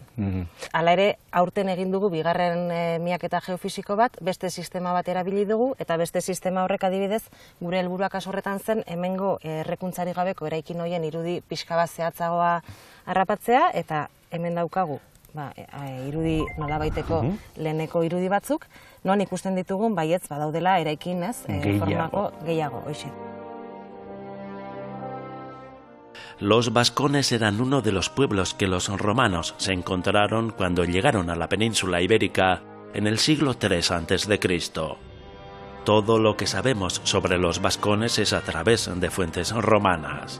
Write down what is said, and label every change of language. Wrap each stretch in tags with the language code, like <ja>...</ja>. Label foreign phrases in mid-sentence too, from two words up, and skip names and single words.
<eu>Hala ere, aurten egin dugu bigarren miaketa geofisiko bat, beste sistema bat erabili dugu, eta beste sistema horrek adibidez, gure helburuak horretan zen, hemengo errekuntzari gabeko eraikin horien irudi pixka bat zehatzagoa harrapatzea, eta hemen daukagu irudi nolabaiteko leheneko irudi batzuk, non ikusten ditugun baietz badaudela eraikin formako gehiago, hoxe.</eu> <es>Los vascones eran uno de los pueblos que los romanos se encontraron cuando llegaron a la península ibérica en el siglo III a.C. Todo lo que sabemos sobre los vascones es a través de fuentes romanas.</es>